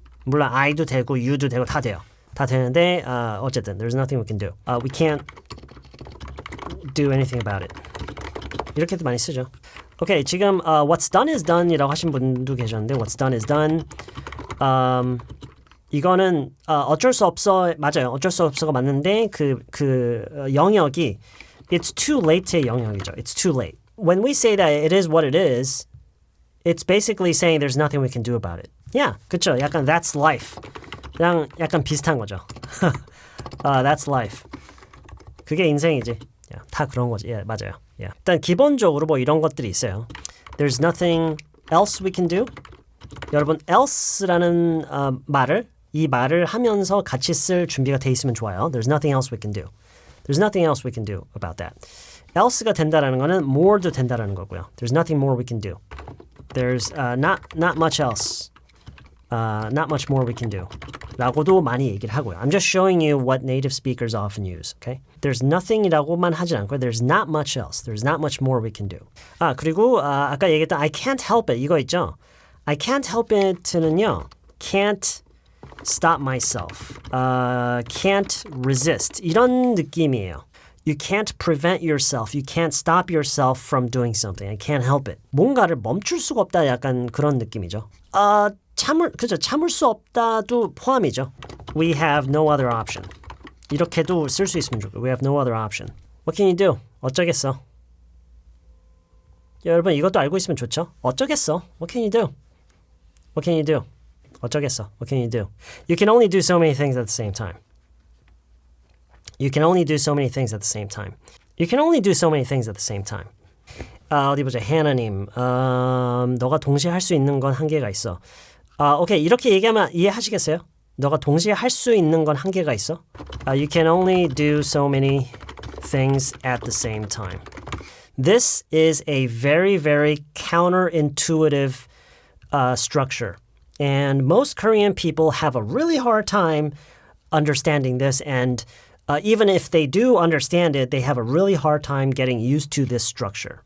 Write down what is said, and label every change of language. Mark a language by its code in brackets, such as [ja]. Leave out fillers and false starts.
[ko] 물론 I도 되고 You도 되고 다 돼요. 다 되는데 어쨌든 [en] there's nothing we can do. We can't do anything about it. [ko] 이렇게도 많이 쓰죠. 오케이, 지금 [en] what's done is done [ko] 이라고 하신 분도 계셨는데 [en] what's done is done. [ko] 이거는 어쩔 수 없어 맞아요. 어쩔 수 없어가 맞는데 그 영역이 [en] it's too late [ko] 의 영역이죠. [en] It's too late. When we say that it is what it is, it's basically saying there's nothing we can do about it. Yeah, [ko] 그렇죠. [en] 약간 that's life. [ko] 그냥 약간 비슷한 거죠. [en] That's life. [ko] 그게 인생이지. 다 그런 거지. 예, 맞아요. 예. 일단 기본적으로 뭐 이런 것들이 있어요. [en] There's nothing else we can do. [ko] 여러분, else라는 이 말을 하면서 같이 쓸 준비가 돼 있으면 좋아요. [en] There's nothing else we can do. There's nothing else we can do about that. [ko] else가 된다라는 거는 more도 된다라는 거고요. [en] There's nothing more we can do. There's not much else. Not much more we can do. [ko] 라고도 많이 얘기를 하고요. [en] I'm just showing you what native speakers often use. Okay? There's nothing [ko] 이라고만 하진 않고요. [en] There's not much else. There's not much more we can do. [ko] 그리고 아까 얘기했던 [en] I can't help it [ko] 이거 있죠? [en] I can't help it는요. Can't stop myself. Can't resist. [ko] 이런 느낌이에요. [en] You can't prevent yourself. You can't stop yourself from doing something. I can't help it. [ko] 뭔가를 멈출 수가 없다 약간 그런 느낌이죠. 참을 수 없다도 포함이죠. [en] We have no other option. [ko] 이렇게도 쓸 수 있으면 좋고. [en] We have no other option. What can you do? [ko] 어쩌겠어? 여러분 이것도 알고 있으면 좋죠? 어쩌겠어? [en] What can you do? What can you do? 어쩌겠어? What can you do? You can only do so many things at the same time. You can only do so many things at the same time. You can only do so many things at the same time. [ko] 어디 보자. 하나님, 너가 동시에 할 수 있는 건 한계가 있어. 오케이. 이렇게 얘기하면 이해하시겠어요? 너가 동시에 할 수 있는 건 한계가 있어? [en] You can only do so many things at the same time. This is a very, very counterintuitive structure. And most Korean people have a really hard time understanding this and even if they do understand it, they have a really hard time getting used to this structure.